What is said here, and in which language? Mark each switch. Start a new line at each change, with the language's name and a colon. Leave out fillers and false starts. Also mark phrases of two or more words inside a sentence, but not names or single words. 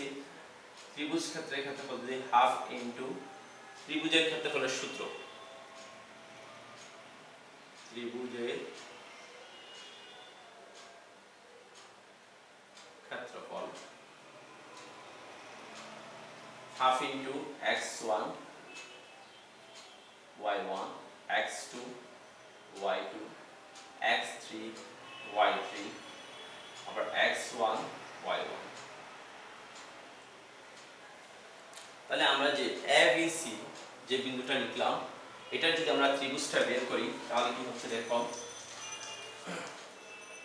Bangla: ত্রিভুজ ক্ষেত্রে ক্ষেত্রফল যদি
English: half into
Bangla: ত্রিভুজের ক্ষেত্রফলের সূত্র, ত্রিভুজের ক্ষেত্রফল
English: half into
Bangla: x1 y1 x2 y2 x3 y3 আবার x1 y1। তাহলে আমরা যে ABC যে বিন্দুটা লিখলাম, এটা যদি আমরা ত্রিভুজটা বের করি তাহলে কি হচ্ছে দেখো,